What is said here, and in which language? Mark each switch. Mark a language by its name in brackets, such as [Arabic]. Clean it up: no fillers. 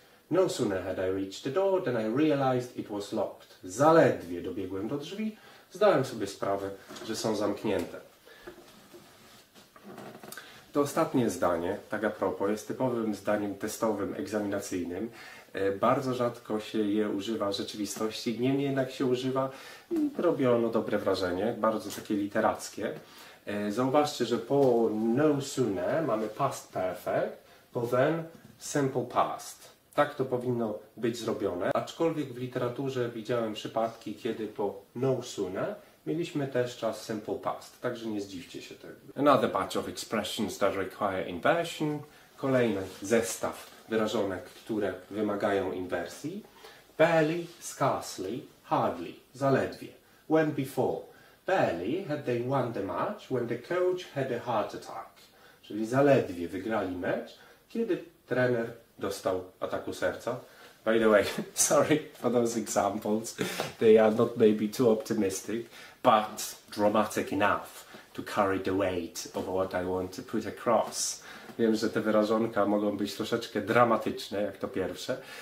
[English] No sooner had I reached the door than I realized it was locked. [Polish] Zaledwie dobiegłem do drzwi, zdałem sobie sprawę, że są zamknięte. To ostatnie zdanie, tak a propos, jest typowym zdaniem testowym, egzaminacyjnym. Bardzo rzadko się je używa w rzeczywistości, niemniej jednak się używa i robi ono dobre wrażenie, bardzo takie literackie. Zauważcie, że po no sooner mamy past perfect, po then simple past. Tak to powinno być zrobione, aczkolwiek w literaturze widziałem przypadki, kiedy po no sooner mieliśmy też czas simple past, także nie zdziwcie się tego. [English] Another batch of expressions that require inversion. [Polish] Kolejny zestaw wyrażonek, które wymagają inwersji. [English] Barely, scarcely, hardly, zaledwie. When before. Barely had they won the match when the coach had a heart attack. [Polish] Czyli zaledwie wygrali mecz, kiedy trener dostał ataku serca. [English] By the way, sorry for those examples. They are not maybe too optimistic, but dramatic enough to carry the weight of what I want to put across. [Polish] Wiem, że te wyrażonka mogą być troszeczkę dramatyczne, jak to pierwsze.